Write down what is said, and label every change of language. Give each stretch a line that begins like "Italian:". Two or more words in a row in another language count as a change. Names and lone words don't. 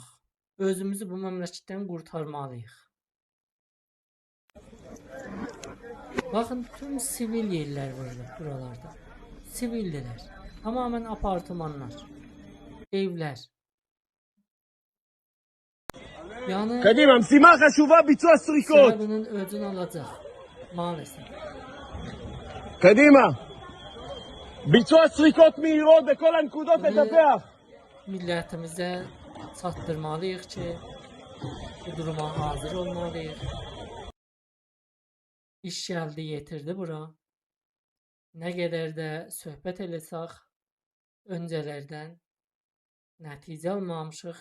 Azerbaijani: Özümüzü bu məmləkətdən qurtarmalıyıq. Baxın, tüm sivil yerlər var buralarda. Sivildilər. Tamamen apartmanlar, evlər. Yəni
Hebrew: קדימה, משימה חשובה, ביצוע סריקות.
Azerbaijani: sıra bunun öcünü alacaq. Maalesef.
Hebrew: קדימה. ביצוע סריקות מהירות בכל הנקודות לדווח.
Azerbaijani: Millətimizə çatdırmalıyıq ki, bu duruma hazır olmalıyıq. İş gəldi, yetirdi bura. Nə qədər də söhbət eləsək, öncələrdən nəticə almamışıq.